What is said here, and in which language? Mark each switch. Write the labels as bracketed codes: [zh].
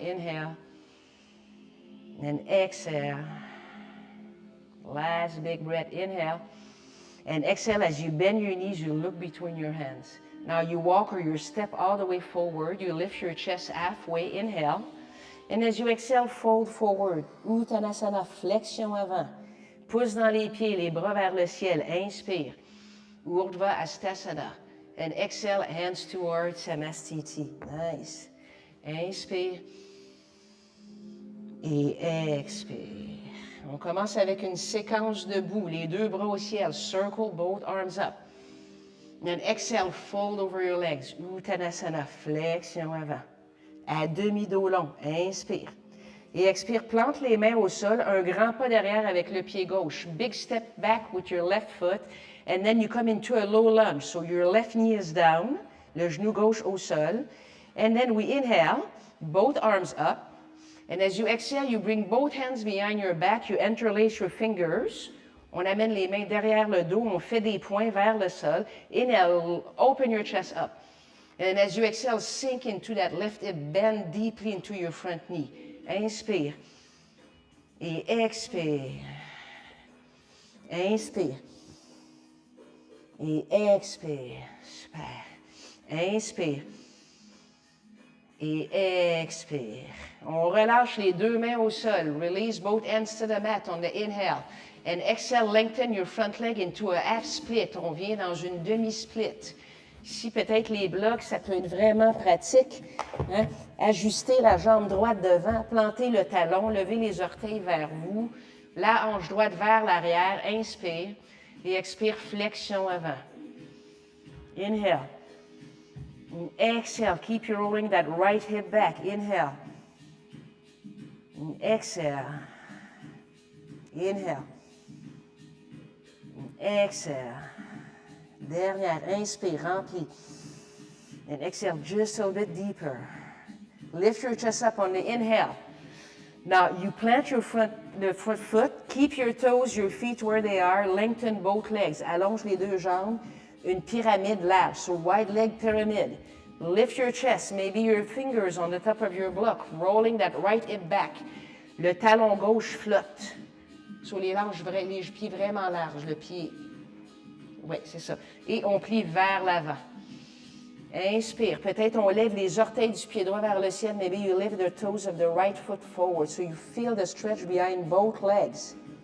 [en] Inhale. And exhale. Last big breath. Inhale. And exhale as you bend your knees, you look between your hands. Now you walk or you step all the way forward. You lift your chest halfway. Inhale. And as you exhale, fold forward. [fr] Uttanasana, flexion avant. Pouce dans les pieds, les bras vers le ciel. Inspire. [en] Urdhva Hastasana. And exhale, hands toward Samastiti. Nice. Inspire. [fr] Et expire. On commence avec une séquence debout. Les deux bras au ciel. [en] Circle both arms up. And exhale, fold over your legs. [fr] Uttanasana, flexion avant. À demi-dos long, inspire. Et expire, plante les mains au sol, un grand pas derrière avec le pied gauche. [en] Big step back with your left foot, and then you come into a low lunge. So your left knee is down, [fr] le genou gauche au sol. [en] And then we inhale, both arms up. And as you exhale, you bring both hands behind your back, you interlace your fingers. [fr] On amène les mains derrière le dos, on fait des points vers le sol. [en] Inhale, open your chest up. And as you exhale, sink into that left hip, bend deeply into your front knee. [fr] Inspire. Et expire. Inspire. Et expire. Super. Inspire. Et expire. On relâche les deux mains au sol. [en] Release both hands to the mat on the inhale. And exhale, lengthen your front leg into a half split. [fr] On vient dans une demi-split. Ici, peut-être les blocs, ça peut être vraiment pratique. Hein? Ajuster la jambe droite devant, planter le talon, lever les orteils vers vous, la hanche droite vers l'arrière, inspire et expire, flexion avant. [en] Inhale. And exhale, keep you rolling that right hip back. Inhale. And exhale. Inhale. Exhale. [fr] Dernière. Inspire, remplis. [en] And exhale just a little bit deeper. Lift your chest up on the inhale. Now, you plant your front foot. Keep your toes, your feet where they are. Lengthen both legs. [fr] Allonge les deux jambes. Une pyramide large. [en] So, wide leg pyramid. Lift your chest. Maybe your fingers on the top of your block. Rolling that right hip back. [fr] Le talon gauche flotte. So, les pieds vraiment larges. Le pied. Oui, c'est ça. Et on plie vers l'avant. Inspire. Peut-être on lève les orteils du pied droit vers le ciel. [en] Maybe you lift the toes of the right foot forward. So you feel the stretch behind both legs.